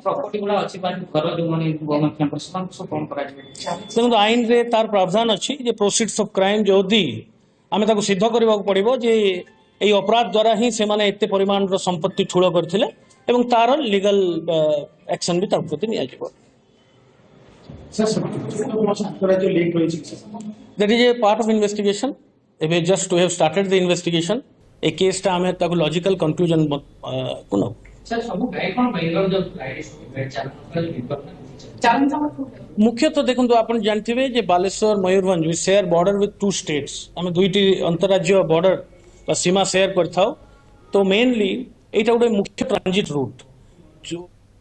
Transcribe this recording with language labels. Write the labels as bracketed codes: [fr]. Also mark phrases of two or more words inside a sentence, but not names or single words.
[or] ଦେଖନ୍ତୁ ଆଇନରେ ତାର ପ୍ରାବଧାନ ଅଛି ଯେ [en] proceeds of crime [or] ଯଦି ଆମେ ତାକୁ ସିଦ୍ଧ କରିବାକୁ ପଡ଼ିବ ଯେ এই ଅପରାଧ ଦ୍ୱାରା ହିଁ ସେମାନେ ଏତେ ପରିମାଣର ସମ୍ପତ୍ତି ଠୁଳ କରିଥିଲେ ଏବଂ ତାର [en] legal action [or] ବି ତା ପ୍ରତି ନିଆଯିବ। [en] That is a part of investigation. [or] ଏବେ [en] just we have started the investigation. [or] ଏ କେସଟା ଆମେ ତାକୁ [en] logical conclusion [or] କୁ ନବୁ। ମୁଖ୍ୟତଃ ଦେଖନ୍ତୁ ଆପଣ ଜାଣିଥିବେ ଯେ ବାଲେଶ୍ୱର ମୟୂରଭଞ୍ଜ [en] we share border with 2 states। [or] ଆମେ ଦୁଇଟି ଅନ୍ତରାଜ୍ୟ ବର୍ଡର ବା ସୀମା ସେୟାର କରିଥାଉ। ତ ମେନଲି ଏଇଟା ଗୋଟେ ମୁଖ୍ୟ [en] transit route.